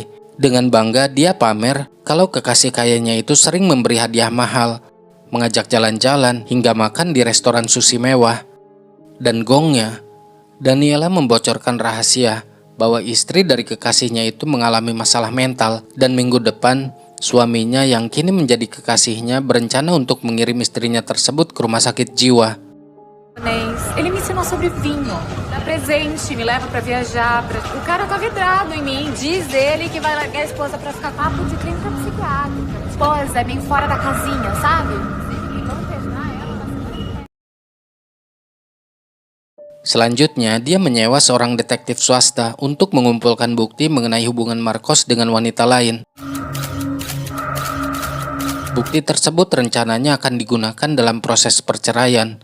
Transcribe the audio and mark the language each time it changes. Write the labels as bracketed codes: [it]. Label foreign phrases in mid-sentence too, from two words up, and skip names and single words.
[id] Dengan bangga dia pamer kalau kekasih kayanya itu sering memberi hadiah mahal, mengajak jalan-jalan hingga makan di restoran sushi mewah. Dan gongnya, Daniela membocorkan rahasia bahwa istri dari kekasihnya itu mengalami masalah mental dan minggu depan suaminya yang kini menjadi kekasihnya berencana untuk mengirim istrinya tersebut ke rumah sakit jiwa. [pt] Ele me ensinou sobre vinho, dá presente, me leva pra viajar. O cara tá vidrado em mim. Diz ele que vai largar a esposa pra ficar papo de clínica psiquiátrica. Esposa é bem fora da casinha, sabe? [id] Selanjutnya, dia menyewa seorang detektif swasta untuk mengumpulkan bukti mengenai hubungan Marcos dengan wanita lain. Bukti tersebut rencananya akan digunakan dalam proses perceraian.